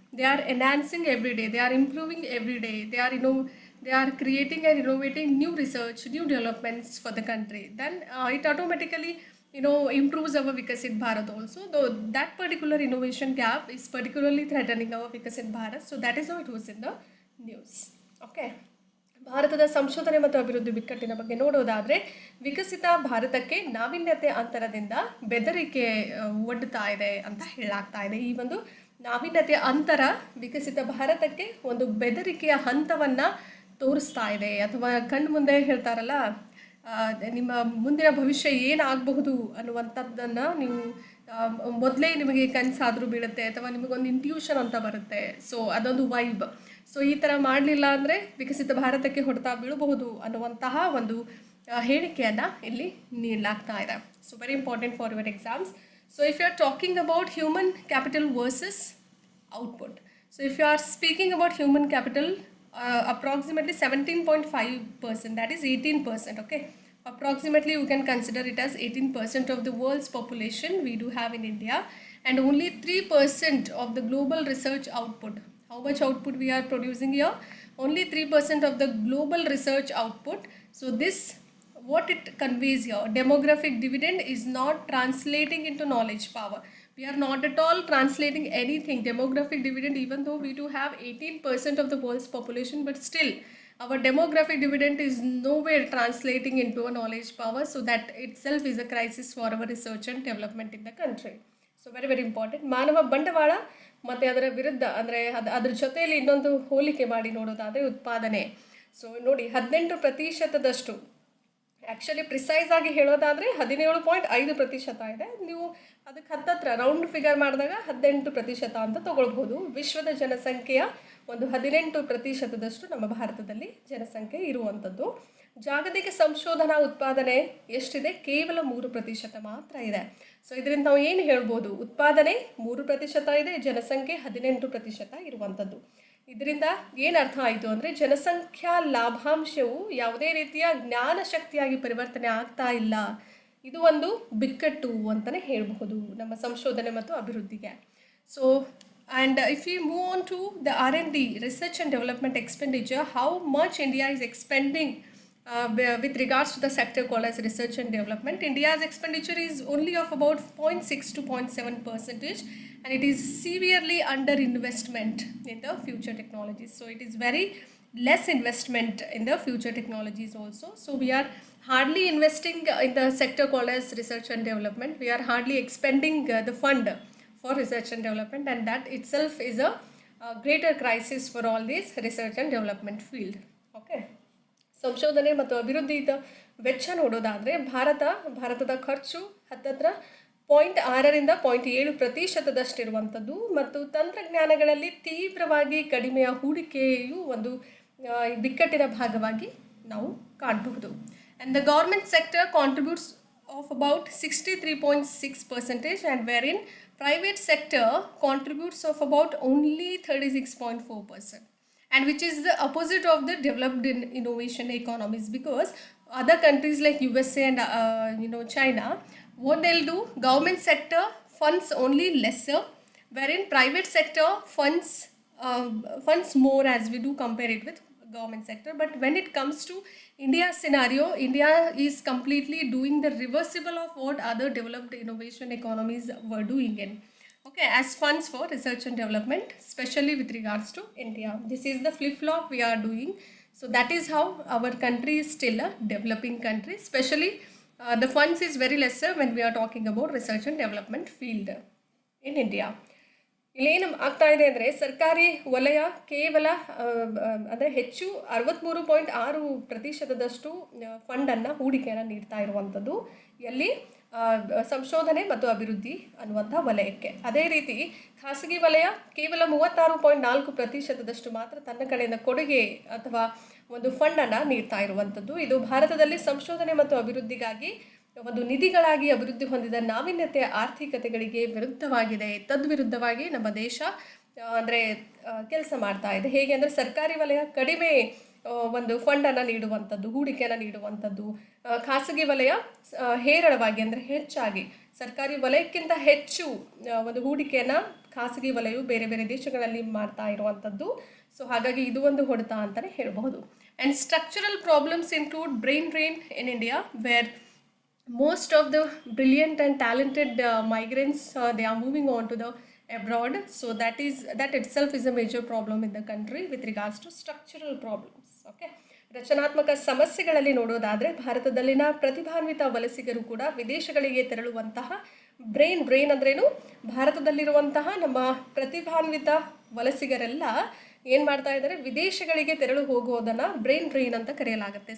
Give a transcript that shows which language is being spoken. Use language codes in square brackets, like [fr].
[en] They are enhancing every day. They are improving every day. They are creating and innovating new research, new developments for the country. Then it automatically, improves our Vikasit Bharat also. Though that particular innovation gap is particularly threatening our Vikasit Bharat. So that is how it was in the news. Okay. [kn] ಭಾರತದ ಸಂಶೋಧನೆ ಮತ್ತು ಅಭಿವೃದ್ಧಿ ಬಿಕ್ಕಟ್ಟಿನ ಬಗ್ಗೆ ನೋಡೋದಾದರೆ, ವಿಕಸಿತ ಭಾರತಕ್ಕೆ ನಾವೀನ್ಯತೆ ಅಂತರದಿಂದ ಬೆದರಿಕೆ ಒಡ್ಡುತ್ತಾ ಇದೆ ಅಂತ ಹೇಳಲಾಗ್ತಾ ಇದೆ. ಈ ಒಂದು ನಾವೀನ್ಯತೆಯ ಅಂತರ ವಿಕಸಿತ ಭಾರತಕ್ಕೆ ಒಂದು ಬೆದರಿಕೆಯ ಹಂತವನ್ನು ತೋರಿಸ್ತಾ ಇದೆ, ಅಥವಾ ಕಣ್ಣು ಮುಂದೆ ಹೇಳ್ತಾರಲ್ಲ, ನಿಮ್ಮ ಮುಂದಿನ ಭವಿಷ್ಯ ಏನಾಗಬಹುದು ಅನ್ನುವಂಥದ್ದನ್ನು ನೀವು ಮೊದಲೇ ನಿಮಗೆ ಕನಸಾದರೂ ಬೀಳುತ್ತೆ, ಅಥವಾ ನಿಮಗೊಂದು ಇಂಟ್ಯೂಷನ್ ಅಂತ ಬರುತ್ತೆ. ಸೊ ಅದೊಂದು ವೈಬ್. ಸೊ ಈ ಥರ ಮಾಡಲಿಲ್ಲ ಅಂದರೆ ವಿಕಸಿತ ಭಾರತಕ್ಕೆ ಹೊಡೆತ ಬೀಳಬಹುದು ಅನ್ನುವಂತಹ ಒಂದು ಹೇಳಿಕೆಯನ್ನು ಇಲ್ಲಿ ನೀಡಲಾಗ್ತಾ ಇದೆ. [en] So very important for your exams. So if you are talking about human capital versus output, so if you are speaking about human capital, approximately 17.5%, that is 18%. Okay, approximately you can consider it as 18% of the world's population we do have in India, and only 3% of the global research output. How much output we are producing here? Only 3% of the global research output. So this, what it conveys here, demographic dividend is not translating into knowledge power. We are not at all translating anything. Demographic dividend, even though we do have 18% of the world's population, but still our demographic dividend is nowhere translating into a knowledge power. So that itself is a crisis for our research and development in the country. So very very important. [kn] ಮಾನವ ಬಂಡವಾಳ ಮತ್ತು ಅದರ ವಿರುದ್ಧ, ಅಂದರೆ ಅದ್ರ ಜೊತೆಯಲ್ಲಿ ಇನ್ನೊಂದು ಹೋಲಿಕೆ ಮಾಡಿ ನೋಡೋದಾದರೆ ಉತ್ಪಾದನೆ. ಸೊ ನೋಡಿ, 18%, [en] actually precise [kn] ಆಗಿ ಹೇಳೋದಾದರೆ 17.5% ಇದೆ. ನೀವು ಅದಕ್ಕೆ ಹತ್ತತ್ರ [en] round figure [kn] ಮಾಡಿದಾಗ 18% ಅಂತ ತೊಗೊಳ್ಬೋದು. ವಿಶ್ವದ ಜನಸಂಖ್ಯೆಯ ಒಂದು 18% ನಮ್ಮ ಭಾರತದಲ್ಲಿ ಜನಸಂಖ್ಯೆ ಇರುವಂಥದ್ದು. ಜಾಗತಿಕ ಸಂಶೋಧನಾ ಉತ್ಪಾದನೆ ಎಷ್ಟಿದೆ? ಕೇವಲ 3% ಮಾತ್ರ ಇದೆ. ಸೊ ಇದರಿಂದ ನಾವು ಏನು ಹೇಳ್ಬೋದು? ಉತ್ಪಾದನೆ 3% ಇದೆ, ಜನಸಂಖ್ಯೆ 18% ಇರುವಂಥದ್ದು. ಇದರಿಂದ ಏನು ಅರ್ಥ ಆಯಿತು ಅಂದರೆ, ಜನಸಂಖ್ಯಾ ಲಾಭಾಂಶವು ಯಾವುದೇ ರೀತಿಯ ಜ್ಞಾನ ಶಕ್ತಿಯಾಗಿ ಪರಿವರ್ತನೆ ಆಗ್ತಾ ಇಲ್ಲ. ಇದು ಒಂದು ಬಿಕ್ಕಟ್ಟು ಅಂತಲೇ ಹೇಳಬಹುದು ನಮ್ಮ ಸಂಶೋಧನೆ ಮತ್ತು ಅಭಿವೃದ್ಧಿಗೆ. [en] So and if you move on to the R&D, research and development expenditure, how much India is expending with regards to the sector called as research and development. India's expenditure is only of about 0.6 to 0.7%, and it is severely under investment in the future technologies. So it is very less investment in the future technologies also. So we are hardly investing in the sector called as research and development. We are hardly expending the fund for research and development, and that itself is a greater crisis for all this research and development field. Okay. [kn] ಸಂಶೋಧನೆ ಮತ್ತು ಅಭಿವೃದ್ಧಿದ ವೆಚ್ಚ ನೋಡೋದಾದರೆ, ಭಾರತದ ಖರ್ಚು ಹತ್ತತ್ರ 0.6ರಿಂದ 0.7% ಇರುವಂಥದ್ದು, ಮತ್ತು ತಂತ್ರಜ್ಞಾನಗಳಲ್ಲಿ ತೀವ್ರವಾಗಿ ಕಡಿಮೆಯ ಹೂಡಿಕೆಯು ಒಂದು ಬಿಕ್ಕಟ್ಟಿನ ಭಾಗವಾಗಿ ನಾವು ಕಾಣಬಹುದು. [en] And the government sector contributes of about 63.6%, and where in private sector contributes of about only 36.4%. And which is the opposite of the developed innovation economies, because other countries like USA and China, what they'll do, government sector funds only lesser, wherein private sector funds more, as we do compare it with government sector. But when it comes to India's scenario, India is completely doing the reversible of what other developed innovation economies were doing in. Okay, as funds for research and development, especially with regards to India. This is the flip-flop we are doing. So that is how our country is still a developing country, especially the funds is very lesser when we are talking about research and development field in India. [kn] ಇಲ್ಲೇನು ಆಗ್ತಾ ಇದೆ ಅಂದರೆ ಸರ್ಕಾರಿ ವಲಯ ಕೇವಲ ಅಂದರೆ ಹೆಚ್ಚು 63.6% ಫಂಡನ್ನು ಹೂಡಿಕೆಯನ್ನು ನೀಡ್ತಾ ಇರುವಂಥದ್ದು ಎಲ್ಲಿ ಸಂಶೋಧನೆ ಮತ್ತು ಅಭಿವೃದ್ಧಿ ಅನ್ನುವಂಥ ವಲಯಕ್ಕೆ. ಅದೇ ರೀತಿ ಖಾಸಗಿ ವಲಯ ಕೇವಲ 36.4% ಮಾತ್ರ ತನ್ನ ಕಡೆಯಿಂದ ಕೊಡುಗೆ ಅಥವಾ ಒಂದು ಫಂಡನ್ನು ನೀಡ್ತಾ ಇರುವಂಥದ್ದು. ಇದು ಭಾರತದಲ್ಲಿ ಸಂಶೋಧನೆ ಮತ್ತು ಅಭಿವೃದ್ಧಿಗಾಗಿ ಒಂದು ನಿಧಿಗಳಾಗಿ ಅಭಿವೃದ್ಧಿ ಹೊಂದಿದ ನಾವೀನ್ಯತೆಯ ಆರ್ಥಿಕತೆಗಳಿಗೆ ವಿರುದ್ಧವಾಗಿದೆ. ತದ್ವಿರುದ್ಧವಾಗಿ ನಮ್ಮ ದೇಶ ಅಂದರೆ ಕೆಲಸ ಮಾಡ್ತಾ ಇದೆ. ಹೇಗೆ ಅಂದರೆ ಸರ್ಕಾರಿ ವಲಯ ಕಡಿಮೆ ಒಂದು ಫಂಡನ್ನು ನೀಡುವಂಥದ್ದು, ಹೂಡಿಕೆಯನ್ನು ನೀಡುವಂಥದ್ದು, ಖಾಸಗಿ ವಲಯ ಹೇರಳವಾಗಿ ಅಂದರೆ ಹೆಚ್ಚಾಗಿ ಸರ್ಕಾರಿ ವಲಯಕ್ಕಿಂತ ಹೆಚ್ಚು ಒಂದು ಹೂಡಿಕೆಯನ್ನು ಖಾಸಗಿ ವಲಯವು ಬೇರೆ ಬೇರೆ ದೇಶಗಳಲ್ಲಿ ಮಾಡ್ತಾ ಇರುವಂಥದ್ದು. ಸೊ ಹಾಗಾಗಿ ಇದು ಒಂದು ಹೊಡೆತ ಅಂತಲೇ ಹೇಳಬಹುದು. [en] And structural problems include brain drain in India where most of the brilliant and talented migrants they are moving on to the abroad. So that itself is a major problem in the country with regards to structural problems. [kn] Okay, ರಚನಾತ್ಮಕ ಸಮಸ್ಯೆಗಳಲ್ಲಿ ನೋಡೋದಾದರೆ ಭಾರತದಲ್ಲಿನ ಪ್ರತಿಭಾನ್ವಿತ ವಲಸಿಗರು ಕೂಡ ವಿದೇಶಗಳಿಗೆ ತೆರಳುವಂತಹ brain ಅಂದ್ರೇನು, ಭಾರತದಲ್ಲಿರುವಂತಹ ನಮ್ಮ ಪ್ರತಿಭಾನ್ವಿತ ವಲಸಿಗರೆಲ್ಲ ಏನು ಮಾಡ್ತಾ ಇದ್ದಾರೆ, ವಿದೇಶಗಳಿಗೆ ತೆರಳು ಹೋಗೋದನ್ನು ಬ್ರೈನ್ ಅಂತ ಕರೆಯಲಾಗುತ್ತೆ.